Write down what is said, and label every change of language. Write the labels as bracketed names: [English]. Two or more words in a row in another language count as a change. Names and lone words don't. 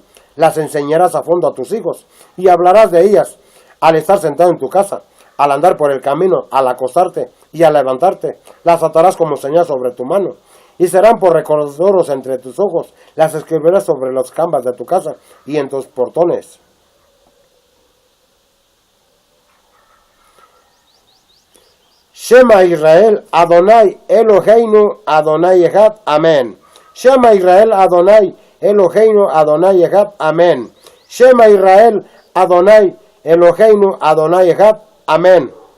[Spanish] Las enseñarás a fondo a tus hijos y hablarás de ellas al estar sentado en tu casa, al andar por el camino, al acostarte y al levantarte. Las atarás como señal sobre tu mano y serán por recordatorios entre tus ojos. Las escribirás sobre los cambas de tu casa y en tus portones. [Hebrew] שמע ישראל יהוה אלהינו יהוה אחד אמן. שמע ישראל יהוה אלהינו יהוה אחד אמן. שמע ישראל יהוה אלהינו יהוה אחד אמן.